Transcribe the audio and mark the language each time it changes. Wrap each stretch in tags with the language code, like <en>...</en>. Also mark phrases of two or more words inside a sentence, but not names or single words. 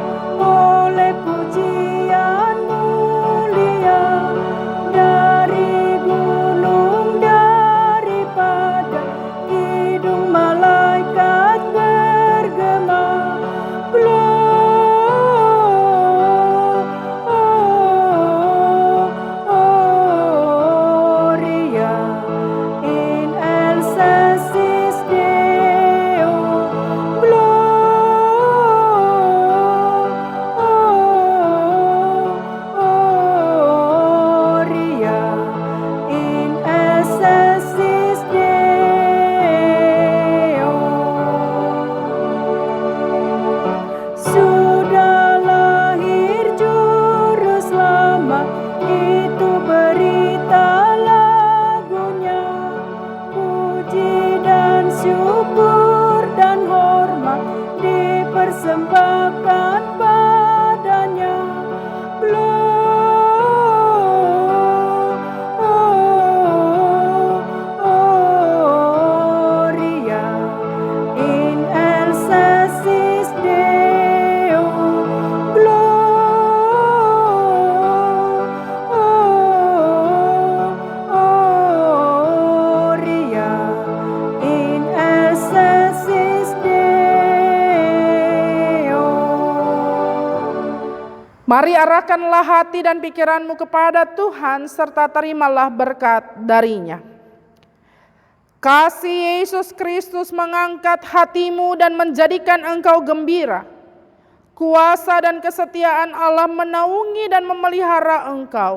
<id>oleh pujian mulia dari gunung, daripada hidung malaikat bergema.</id> <la>Gloria in excelsis Deo. Gloria in excelsis Deo.</la> <id>Sudah lahir juru selamat, itu berita lagunya. Puji dan syukur dan hormat dipersembahkan padanya.</id> <la>Gloria in excelsis Deo. Gloria in excelsis Deo.</la> <id>Mari arahkanlah hati dan pikiranmu kepada Tuhan, serta terimalah berkat darinya. Kasih Yesus Kristus mengangkat hatimu dan menjadikan engkau gembira. Kuasa dan kesetiaan Allah menaungi dan memelihara engkau.</id>